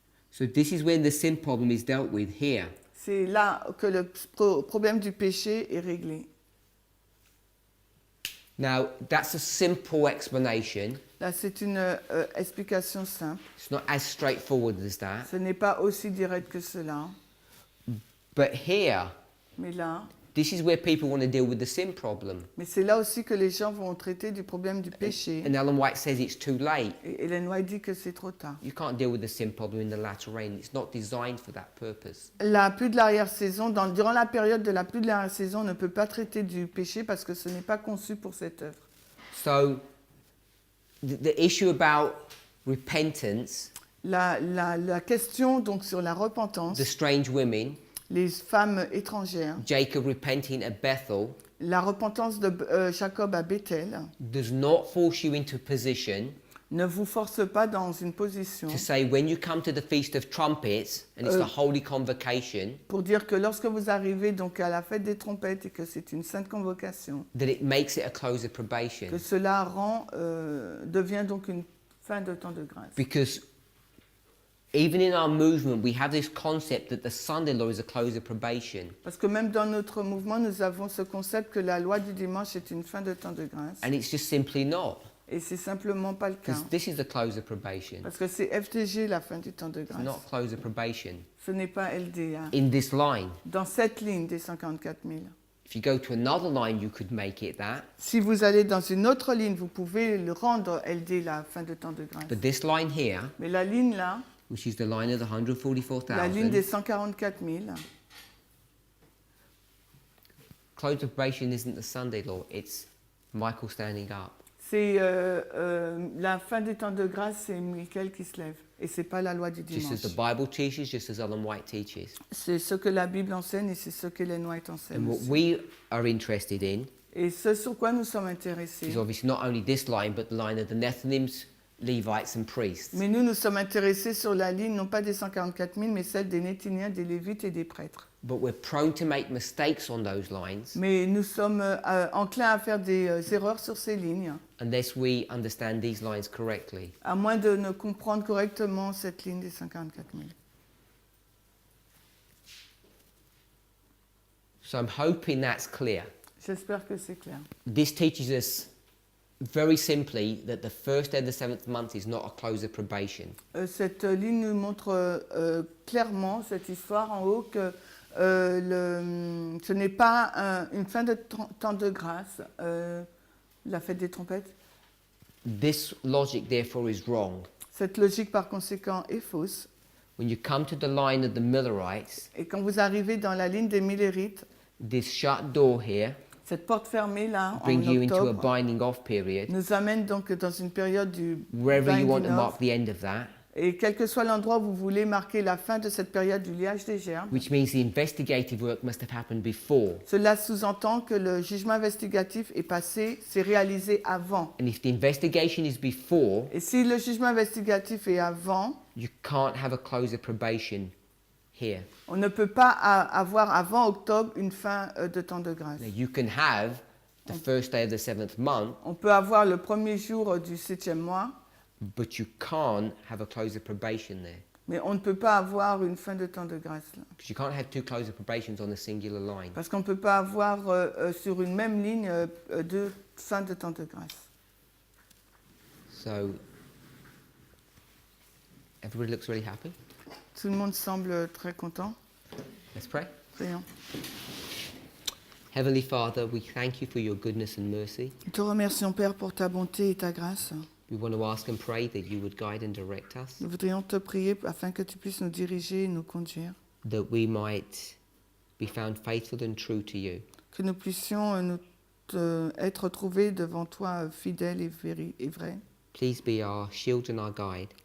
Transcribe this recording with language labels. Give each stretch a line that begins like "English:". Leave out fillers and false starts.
English: So this is when the sin problem is dealt with here.
French: C'est là que le problème du péché est réglé.
English: Now, that's a simple explanation.
French: Là, c'est une explication simple.
English: It's not as straightforward as that.
French: Ce n'est pas aussi direct que cela.
English: But here,
French: Mais là,
English: this is where people want to deal with the sin problem.
French: mais c'est là aussi que les gens vont traiter du problème du péché.
English: And Ellen White says it's too late.
French: Et Ellen White dit que c'est trop tard.
English: You can't deal with the sin problem in the latter rain. It's not designed for that purpose.
French: La pluie de l'arrière-saison, durant la période de la pluie de l'arrière-saison, on ne peut pas traiter du péché parce que ce n'est pas conçu pour cette œuvre.
English: So, the issue about repentance,
French: La question donc sur la repentance,
English: the strange women,
French: les femmes étrangères,
English: Jacob repenting at Bethel,
French: la repentance de Jacob à Bethel,
English: does not force you into a position
French: ne vous force pas dans une position
English: to say when you come to the Feast of Trumpets and it's the Holy Convocation,
French: pour dire que lorsque vous arrivez donc à la fête des trompettes et que c'est une sainte convocation,
English: that it makes it a close of probation.
French: que cela devient donc une fin de temps de grâce.
English: Because even in our movement, we have this concept that the Sunday law is a close of probation.
French: Parce que même dans notre mouvement, nous avons ce concept que la loi du dimanche est une fin de temps de grâce.
English: And it's just simply not.
French: Et c'est simplement pas le cas.
English: Because this is the close of probation.
French: Parce que c'est FTG la fin du temps de
English: It's
French: grâce.
English: not close of probation.
French: Ce n'est pas LDA.
English: In this line,
French: Dans cette ligne des 144 000.
English: if you go to another line, you could make it that.
French: Si vous allez dans une autre ligne, vous pouvez le rendre LD la fin de temps de grâce.
English: But this line here,
French: Mais la ligne là,
English: which is the line of the
French: la ligne des
English: 144,000,
French: 144 000,
English: close of probation isn't the Sunday law, it's Michael standing up.
French: c'est la fin des temps de grâce, c'est Michael qui se lève. Et c'est pas la loi du
English: Just as the
French: dimanche.
English: Bible teaches, just as Ellen White teaches.
French: C'est ce que la Bible enseigne et c'est ce que Ellen White enseigne
English: And what
French: aussi.
English: we are interested in
French: Et ce sur quoi nous sommes intéressés.
English: is obviously not only this line, but the line of the Nethinims, Levites and priests.
French: Mais nous sommes intéressés sur la ligne, non pas des 144 000, mais celle des Néthiniens, des Lévites et des prêtres.
English: But we're prone to make mistakes on those lines
French: Mais nous sommes enclins à faire des erreurs sur ces lignes,
English: unless we understand these lines correctly.
French: à moins de ne comprendre correctement cette ligne des 144 000.
English: So I'm hoping that's clear.
French: J'espère que c'est clair.
English: This teaches us very simply that the first day of the seventh month is not a close of probation.
French: Cette ligne nous montre clairement, cette histoire en haut, que ce n'est pas une fin de temps de grâce, la fête des trompettes.
English: This logic, therefore, is wrong.
French: Cette logique, par conséquent, est fausse.
English: When you come to the line of the Millerites,
French: Et quand vous arrivez dans la ligne des Millérites,
English: this shut door here
French: cette porte fermée là, en
English: bring you into a
French: octobre,
English: binding off period.
French: nous amène donc dans une période du
English: Wherever you want to binding mark off. the end of that,
French: Et quel que soit l'endroit où vous voulez marquer la fin de cette période du liage des gerbes,
English: which means the investigative work must have happened before.
French: cela sous-entend que le jugement investigatif est passé, c'est réalisé avant.
English: And if the investigation is before,
French: Et si le jugement investigatif est avant,
English: you can't have a close of probation here.
French: on ne peut pas avoir avant octobre une fin de temps de grâce.
English: Now, you can have the first day of the seventh month,
French: On peut avoir le premier jour du 7e mois,
English: but you can't have a close of probation there.
French: mais on ne peut pas avoir une fin de temps de grâce là.
English: Because you can't have two close of probations on a singular line.
French: Parce qu'on ne peut pas avoir sur une même ligne deux fins de temps de grâce.
English: So, everybody looks really happy.
French: Tout le monde semble très content.
English: Let's pray.
French: Prions.
English: Heavenly Father, we thank you for your goodness and mercy.
French: Nous te remercions, Père, pour ta bonté et ta grâce.
English: We want to ask and pray that you would guide and direct us,
French: Nous voudrions te prier afin que tu puisses nous diriger et nous conduire.
English: that we might be found faithful and true to you.
French: Que nous puissions être trouvés devant toi fidèles et vrais.
English: Please be our shield and our guide.